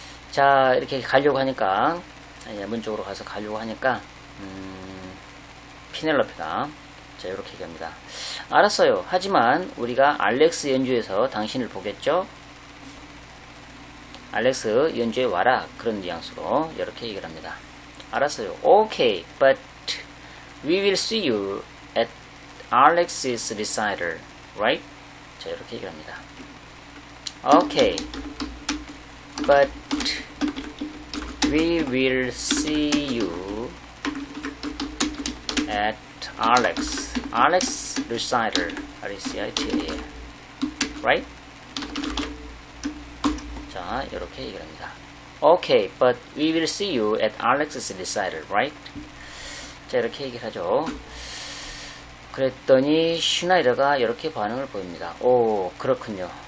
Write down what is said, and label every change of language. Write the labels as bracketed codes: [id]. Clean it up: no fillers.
[ko] 자, 이렇게 가려고 하니까 문 쪽으로 가서 가려고 하니까 피넬로페가 자, 이렇게 얘기합니다. 알았어요. 하지만 우리가 알렉스 연주에서 당신을 보겠죠? 알렉스 연주에 와라. 그런 뉘앙스로 이렇게 얘기를 합니다. 알았어요. [en] Okay, but we will see you at Alex's recital, right? [ko] 자, 이렇게 얘기를 합니다. [en] Okay, but we will see you at Alex recital, R-E-C-I-T-A-L, right? [ko] 자, 이렇게 얘기를 합니다. [en] Okay, but we will see you at Alex's recital, right? [ko] 자, 이렇게 얘기를 하죠. 그랬더니 슈나이더가 이렇게 반응을 보입니다. 오, 그렇군요.